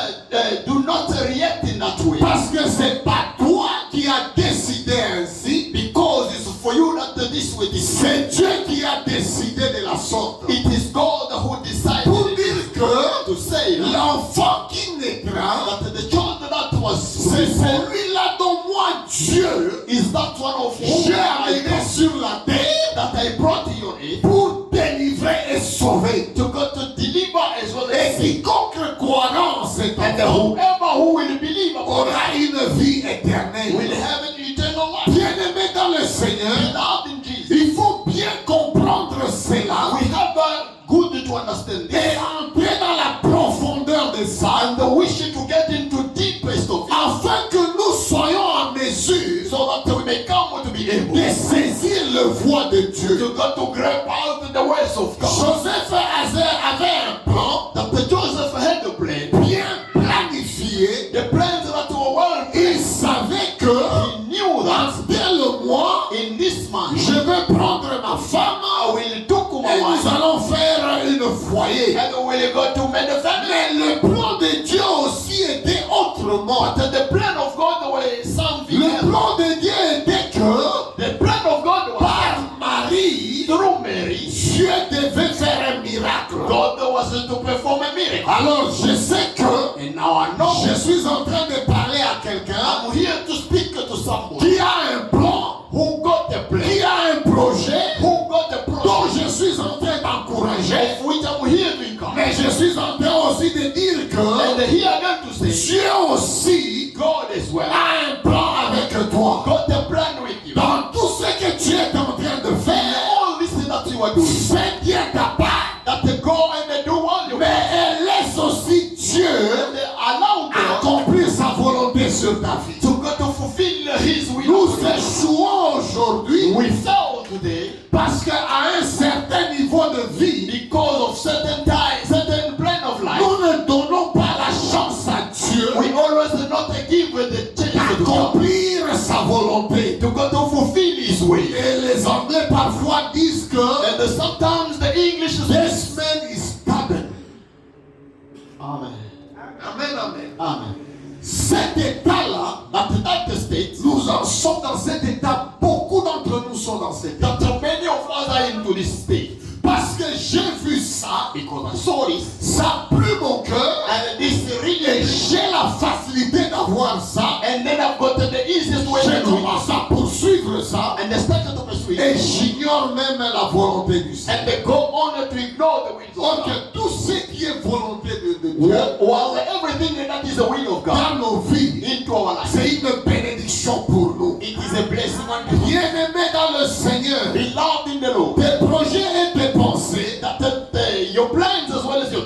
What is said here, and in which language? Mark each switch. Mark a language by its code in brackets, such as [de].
[en] That do not react in that way. [fr] Parce que c'est pas toi qui as décidé ainsi. [en] Because it's for you that this way decide. [fr] C'est Dieu qui a décidé de la sorte. [en] It is God who decided [fr] Pour dire que [en] to say [fr] l'enfant qui naîtra, [en] that the child that was [fr] c'est celui-là dont moi, Dieu, [en] is that one of whom [fr] j'ai amené sur la terre [en] that I brought you on it [fr] pour délivrer et sauver. [en] to go to deliver as well [fr] Et [en] as save. [fr] quiconque croira en cet [en] And [fr] enfant [en] whoever who will believe upon [fr] aura une vie éternelle. [en] will have an eternal life. [fr] Bien-aimé dans le Seigneur, [en] Beloved in Jesus. [fr] il faut bien comprendre cela [en] We have good to understand this. [fr] et entrer dans la profondeur de ça, [en] And we should to get into deepest of it [fr] afin que nous soyons en mesure [en] so that we may come to be able [fr] de saisir le voie de Dieu. [en] to go to grab out the ways of God. [fr] Joseph avait un plan [en] That the Joseph had a plan. [fr] bien planifié. [en] The plans that were well [fr] Il [en] planned. [fr] savait que [en] He knew that [fr] dès le mois, [en] in this month [fr] je vais prendre ma femme [en] I will took [fr] et [en] my [fr] nous [en] wife [fr] allons faire une foyer. [en] and we will go to make the family. [fr] Mais le plan de Dieu aussi était autrement. [en] But the plan of God was something [fr] Le [en] else. [fr] plan de Dieu était que [en] The plan of God was [fr] par Marie, [en] through Mary. [fr] Dieu devait faire un miracle. [en] God was to perform a miracle. [fr] Alors je sais que [en] And now I know [fr] je suis en train de parler à quelqu'un [en] I'm here to speak to someone [fr] qui a un plan, [en] who got the plan, [fr] qui a un projet [en] who got the [fr] dont [en] project, [fr] je suis en train d'encourager. [en] of which I'm here to encourage. [fr] Mais je suis en train aussi de dire [en] And [fr] que [en] here again to say, [fr] Dieu aussi [en] God as well [fr] a un plan avec toi. [en] got the plan with you. [fr] Dans tout ce que tu es en train de faire, [en] All this thing that you are doing, [fr] fais bien ta part. [en] that they go and they do all you [fr] Mais laisse aussi Dieu [en] and they allow God [fr] accomplir sa volonté sur ta vie. [en] to go to fulfill His will. [fr] Nous échouons aujourd'hui [en] We fail today [fr] parce qu'à un certain niveau de vie, [en] because of certain time, certain plan of life. [fr] nous ne donnons pas la chance à Dieu [en] We always do not give the chance to God [fr] d'accomplir sa volonté. [en] to go to fulfill His will. [fr] Et les Anglais parfois disent que [en] And sometimes the English this says, man is stubborn. Amen. Amen, amen. Amen. [fr] Cet état-là, [en] At the state, [fr] nous en sommes dans cet état. Beaucoup d'entre nous sont dans cet état. [en] that many of us are into this state. [fr] Parce que j'ai vu ça, [en] Because I saw this, [fr] ça a plu mon cœur. [en] and this [fr] Et [en] really, [fr] j'ai la facilité d'avoir ça. [en] and then I've got the easiest way [fr] J'ai [en] to do it. [fr] commencé à poursuivre ça. [en] And they started to pursue [fr] Et [en] it. [fr] j'ignore même la volonté du Seigneur. [en] And they go on to ignore the will of [fr] Donc [en] God. [fr] tout ce qui est volonté de Dieu [en] While everything that is the will of God [fr] dans nos vies, [en] into our life, [fr] c'est une bénédiction pour nous. [en] it is a blessing unto you. [fr] Bien-aimés dans le Seigneur, [en] Beloved in the Lord, [fr] tes projets et tes pensées [en] that your plans as well as your